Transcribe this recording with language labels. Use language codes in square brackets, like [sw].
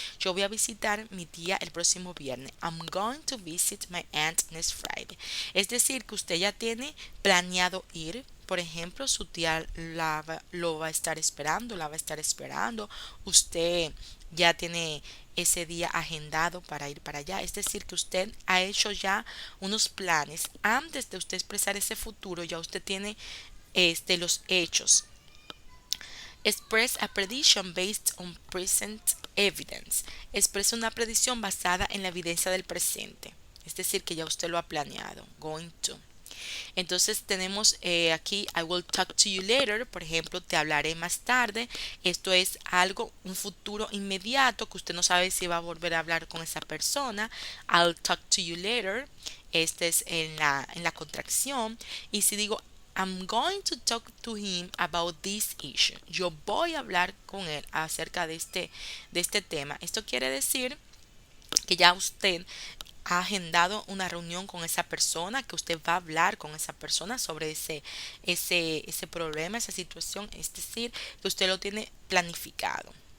[es] Yo voy a visitar mi tía el próximo viernes. [en] I'm going to visit my aunt next Friday. [es] Es decir, que usted ya tiene planeado ir. Por ejemplo, su tía lo va a estar esperando, la va a estar esperando. Usted ya tiene ese día agendado para ir para allá. Es decir, que usted ha hecho ya unos planes. Antes de usted expresar ese futuro, ya usted tiene los hechos. [en] Express a prediction based on present evidence. [es] Expresa una predicción basada en la evidencia del presente. Es decir, que ya usted lo ha planeado. Going to. Entonces tenemos aquí [en] I will talk to you later, [es] por ejemplo, te hablaré más tarde. Esto es algo, un futuro inmediato que usted no sabe si va a volver a hablar con esa persona. [en] I'll talk to you later. [es] Este es en la contracción. Y si digo [en] I'm going to talk to him about this issue. [es] Yo voy a hablar con él acerca de este tema. Esto quiere decir que ya usted ha agendado una reunión con esa persona, que usted va a hablar con esa persona sobre ese problema, esa situación, es decir, que usted lo tiene planificado.